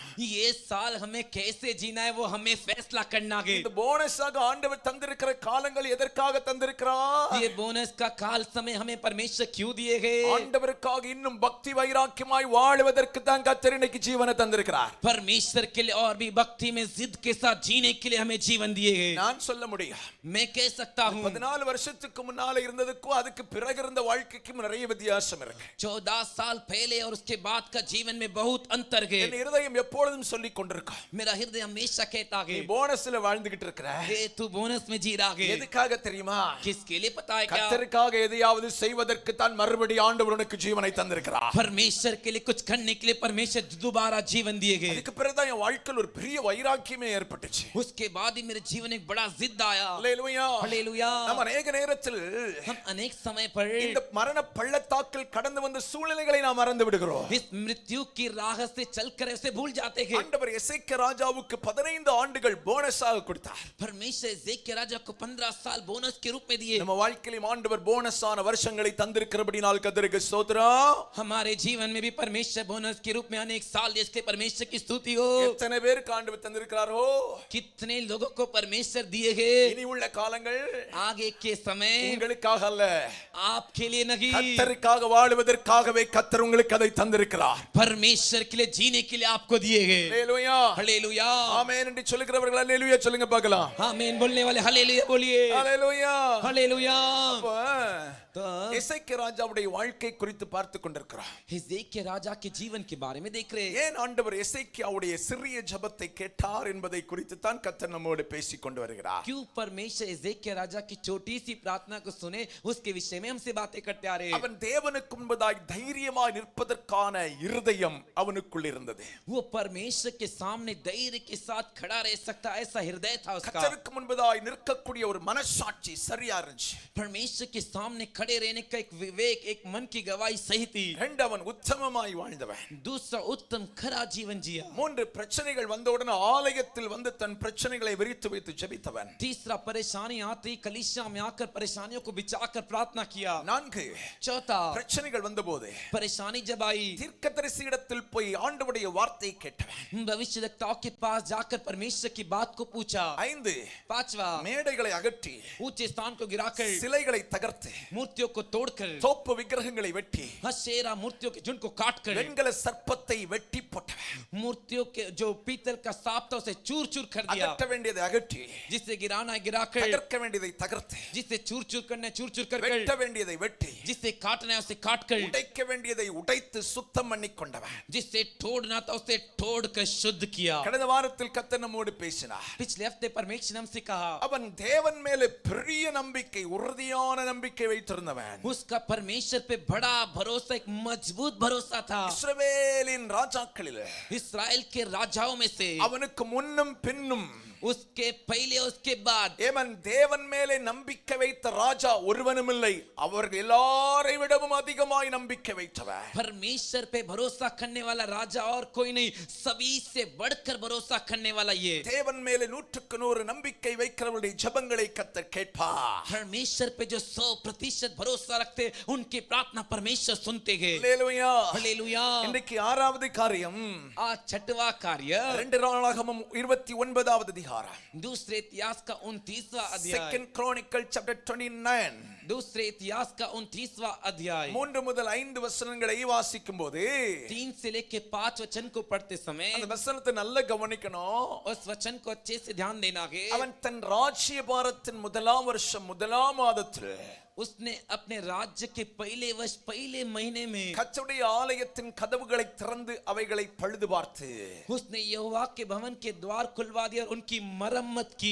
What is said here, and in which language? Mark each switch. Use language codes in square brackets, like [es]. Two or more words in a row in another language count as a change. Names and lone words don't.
[hi] ये साल हमें कैसे जीना है वो हमें फैसला करना है। [ta] இந்த போனஸாக ஆண்டவர் தந்திருக்கிற காலங்கள் எதற்காக தந்திருக்கிறார்? [hi] ये बोनस का काल समय हमें परमेश्वर क्यों दिए गए? [ta] ஆண்டவருக்காக இன்னும் பக்தி வைராக்கியமாய் வாழுவதற்கு தான் கர்த்தர் இன்னைக்கு ஜீவனை தந்திருக்கிறார். [hi] परमेश्वर के लिए और भी भक्ति में जिद के साथ जीने के लिए हमें जीवन दिए गए। [ta] நான் சொல்ல முடியும், [hi] मैं कह सकता हूँ [ta] 14 வருஷத்துக்கு முன்னால இருந்ததுக்கும் அதுக்கு பிறகு இருந்த வாழ்க்கைக்கும் நிறைய வித்தியாசம் இருக்கு. [hi] 14 साल पहले और उसके बाद का जीवन में बहुत अंतर है। [ta] என் இருதயம் எப்பொழுதும் சொல்லிக் கொண்டிருக்கும், [hi] मेरा हृदय हमेशा कहता [ta] நீ [hi] है, [ta] போனஸ்ல வாழ்ந்துகிட்டு இருக்கிற. [hi] हे तू बोनस में जी रहा है। [ta] எதுக்காக தெரியுமா? [hi] किसके लिए पता है क्या? [ta] கர்த்தருக்காக எதையாவது செய்வதற்கு தான் மறுபடி ஆண்டவர் உனக்கு ஜீவனை தந்திருக்கிறார். [hi] परमेश्वर के लिए कुछ करने के लिए परमेश्वर दोबारा जीवन दिए गए। [ta] அதுக்கு பிறகுதான் என் வாழ்க்கையில் ஒரு பெரிய வைராக்கியமே ஏற்பட்டுச்சு. [hi] उसके बाद ही मेरे जीवन एक बड़ा जिद आया। [ta] அல்லேலூயா. [hi] हालेलुया। [ta] நம்ம अनेक நேரத்தில் [hi] हम अनेक समय पर [ta] இந்த மரண பள்ளத்தாக்கில் கடந்து வந்த சூழ்நிலைகளை நாம் மறந்து விடுகிறோம். [hi] इस मृत्यु की राह से चलकर उसे भूल जाते हैं। [ta] ஆண்டவர் எசேக்கியா ராஜாவுக்கு 15 ஆண்டுகள் போனஸாக கொடுத்தார். [hi] परमेश्वर एजेकिया राजा को 15 साल बोनस के रूप में दिए। [ta] நம்ம வாழ்க்கையிலும் ஆண்டவர் போனஸான வருஷங்களை தந்திருக்கிறபடியால் கர்த்தருக்கு ஸ்தோத்திரம். [hi] हमारे जीवन में भी परमेश्वर बोनस के रूप में अनेक साल दिए, इसके परमेश्वर की स्तुति हो। [ta] எத்தனை பேருக்கு ஆண்டவர் தந்திருக்கிறாரோ? [hi] कितने लोगों को परमेश्वर दिए गए। [ta] இனி உள்ள காலங்கள் [hi] आगे के समय [ta] உங்களுக்காக அல்ல, [hi] आपके लिए नहीं, [ta] கர்த்தருக்காக வாழுவதற்காகவே கர்த்தர் உங்களுக்கு அதை தந்திருக்கிறார். [hi] परमेश्वर के लिए जीने के लिए आपको दिए गए। [ta] அல்லேலூயா. [hi] हालेलुया। [ta] ஆமென் என்று சொல்லுகிறவர்கள் அல்லேலூயா சொல்லுங்க பார்க்கலாம். [hi] आमीन बोलने वाले हालेलुया बोलिए। [ta] அல்லேலூயா. [hi] हालेलुया। [ta] அப்ப எசேக்கியா ராஜாவுடைய வாழ்க்கை குறித்து பார்த்து கொண்டிருக்கிறோம். [hi] हिजकिय्याह राजा के जीवन के बारे में देख रहे हैं। [ta] ஏன் ஆண்டவர் எசேக்கியாவுடைய சிறிய ஜெபத்தை கேட்டார் என்பதை குறித்து தான் கர்த்தர் நம்மோடு பேசிக் கொண்டு வருகிறார். [hi] क्यों परमेश्वर हिजकिय्याह राजा की छोटी सी प्रार्थना को सुने, उसके विषय में हमसे बातें करते आ रहे हैं। [ta] அவன் தேவனுக்கு முன்பதாய் தைரியமாய் நிற்பதற்கான இருதயம் அவனுக்குள் இருந்தது. [hi] वो परमेश्वर के सामने धैर्य के साथ खड़ा रह सकता ऐसा हृदय था उसका। [ta] கர்த்தருக்கு முன்பதாய் நிற்கக்கூடிய ஒரு மனசாட்சி சரியா இருந்துச்சு. [hi] परमेश्वर के सामने खड़े रहने का एक विवेक, एक मन की गवाही सही थी। [ta] இரண்டவன் உத்தமமாய் வாழ்ந்தவன். [hi] दूसरा उत्तम खरा जीवन जिया। [ta] 3 பிரச்சனைகள் வந்தவுடனே ஆலயத்தில் வந்து தன் பிரச்சனைகளை விரித்து வைத்து ஜெபித்தவன். [hi] तीसरा परेशानी आती कलीसिया में आकर परेशानियों को बिछाकर प्रार्थना किया। [ta] 4 [hi] चौथा [ta] பிரச்சனைகள் வந்தபோது [hi] परेशानी जब आई [ta] தீர்க்கதரிசியிடத்தில் போய் ஆண்டவருடைய வார்த்தையை கேட்டவன். [hi] भविष्यवक्ताओं के पास जाकर परमेश्वर की बात को पूछा। [ta] 5 [hi] पांचवा [ta] மேடைகளை அகற்றி [hi] ऊंचे स्थान को गिराकर [ta] சிலைகளை தகர்த்து [hi] मूर्तियों को तोड़कर [ta] தோப்பு விக்கிரகங்களை வெட்டி [hi] हशेरा मूर्तियों के झुंड को काटकर [ta] வெண்கல சர்ப்பத்தை வெட்டி போட்டவன். [hi] मूर्तियों के जो पीतल का सांप था उसे चूर चूर कर दिया। [ta] அகற்ற வேண்டியதை அகற்றி [hi] जिसे गिराना है गिराकर, [ta] தகர்க்க வேண்டியதை தகர்த்து [hi] जिसे चूर चूर करना है चूर चूर कर [ta] வெட்ட வேண்டியதை வெட்டி [hi] जिसे काटना है उसे काट कर, [ta] உடைக்க வேண்டியதை உடைத்து சுத்தம் பண்ணி கொண்டவன். [hi] जिसे तोड़ना था उसे तोड़ कर शुद्ध किया। [ta] கடந்த வாரத்தில் கர்த்தர் நம்மோடு பேசினார். [hi] पिछले हफ्ते परमेश्वर ने हमसे कहा [ta] அவன் தேவன் மேலே பெரிய நம்பிக்கை, உறுதியான நம்பிக்கை வைத்திருந்தவன். [hi] वो उसका परमेश्वर पे बड़ा भरोसा, एक मजबूत भरोसा था। [ta] இஸ்ரவேலின் ராஜாக்களில் [hi] इस्राएल के राजाओं में से [ta] அவனுக்கு முன்னும் பின்னும் [hi] उसके पहले उसके बाद [ta] ஏமன் தேவன் மேலே நம்பிக்கை வைத்த ராஜா ஒருவனும் இல்லை. அவர்கள் எல்லாரை விடவும் அதிகமாய் நம்பிக்கை வைத்தவர். [hi] परमेश्वर पे भरोसा करने वाला राजा और कोई नहीं, सभी से बढ़कर भरोसा करने वाला ये। [ta] தேவன் மேலே 100% நம்பிக்கை வைக்கிறவருடைய ஜெபங்களை கர்த்தர் கேட்பார். [hi] परमेश्वर पे जो 100% भरोसा रखते उनकी प्रार्थना परमेश्वर सुनते हैं। [ta] அல்லேலூயா. [hi] हालेलुया। [ta] இன்றைக்கு ஆறாவது காரியம், [hi] आज छठवां कार्य [ta] 2 நாளாகமம் 29வது அதிகாரம், [hi] दूसरे इतिहास का 29वां अध्याय। [en] 2 Chronicle chapter 29 [hi] दूसरे इतिहास का 29वां अध्याय [ta] 3 முதல் 5 வசனங்களை வாசிக்கும் போது [hi] 3 से लेके 5 वचन को पढ़ते समय [ta] அந்த வசனத்தை நல்லா கவனிக்கணும். [hi] उस वचन को अच्छे से ध्यान देना है। [ta] அவன் தன் ராஜ்யபாரத்தின் முதலாம் வருஷம் முதலாம் மாதத்தில் [hi] उसने अपने राज्य के पहले वर्ष पहले महीने में [ta] கர்த்தருடைய ஆலயத்தின் கதவுகளை திறந்து அவைகளை பழுது பார்த்து [hi] उसने यहोवा के भवन के द्वार खुलवा दिया और उनकी मरम्मत की।